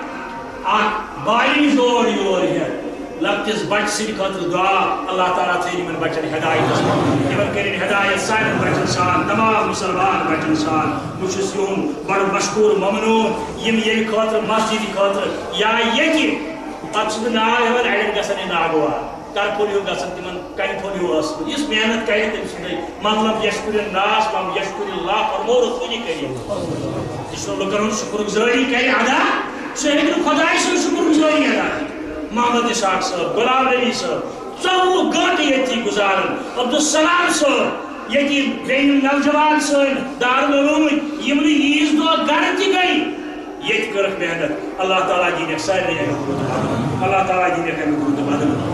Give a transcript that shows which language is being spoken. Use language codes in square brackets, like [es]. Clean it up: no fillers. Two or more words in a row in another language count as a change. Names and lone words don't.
[ks] اکھ بالِنٛگ دور یور ہٮ۪تھ لۄکٹِس بچہِ سٕنٛدِ خٲطرٕ دعا اللہ تعالیٰ تھٲیِن یِمن بچن ہدایتس منٛز یِمن کٔرِنۍ ہدایت سانٮ۪ن بچن سان تمام مُسلمان بچن سان بہٕ چھُس یِہُنٛد بڑٕ مشکوٗر ممنوٗن یِم ییٚمہِ خٲطرٕ مسجدِ خٲطرٕ یا ییٚتہِ پتہٕ چھُس بہٕ ناو ہٮ۪وان اڑٮ۪ن گژھن یہِ ناگوار کرپھوٚل ہیوٗ گژھن تِمن کنہِ پھوٚل ہیوٗ ٲسمٕژ یُس محنت کرِ تٔمۍ سُنٛدٕے مطلب [ar] یشکُر الناس مم یشکُر اللہ [ks] فرمو رسوٗلہِ کریم یُس نہٕ لُکن ہُنٛد شُکر گُزٲری کرِ ادا سُہ ہیٚکہِ نہٕ خۄداے سٕنٛز شُکر گُزٲری ادا محمد اسحاق صٲب غلام نبی صٲب 24 گٲنٛٹہٕ ییٚتھی گُزاران عبدالسلام صٲب ییٚتہِ بیٚیہِ یِم نوجوان سٲنۍ دارالعلوٗمٕکۍ یِم نہٕ عیٖذ دۄہ گرٕ تہِ گٔے ییٚتہِ کٔرٕکھ محنت اللہ تعالیٰ دِنٮ۪کھ سارنٕے امیُک رُت بدل اللہ تعالیٰ دِنٮ۪کھ امیُک رُت بدل